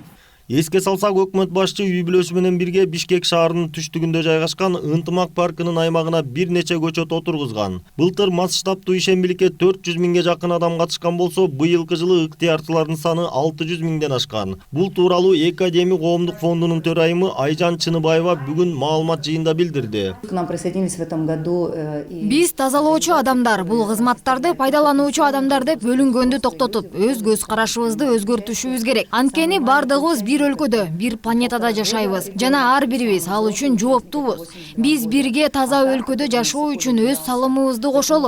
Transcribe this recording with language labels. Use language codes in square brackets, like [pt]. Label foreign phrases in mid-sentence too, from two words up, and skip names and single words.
[ky] Эске салсак, өкмөт башчы үй бүлөсү менен бирге Бишкек шаарынын түштүгүндө жайгашкан Ынтымак паркынын аймагына бир нече көчөт отургузган. Былтыр масштабдуу ишембиликке 400 миңге жакын адам катышкан болсо, быйылкы жылы ыктыярчылардын саны 600 миңден ашкан. Бул тууралуу Экодеми коомдук фондунун төрайымы Айжан Чыныбаева бүгүн маалымат жыйында билдирди. [ru] К нам присоединились в этом году. [ky] Биз тазалоочу адамдар, бул кызматтарды пайдалануучу адамдар деп бөлүнгөндү токтотуп, өз көз карашыбызды өзгөртүшүбүз керек. Анткени бардыгыбыз бир өлкөдө, бир планетада жашайбыз жана ар бирибиз ал үчүн жооптубуз. Биз бирге таза өлкөдө жашоо үчүн өз салымыбызды кошолу.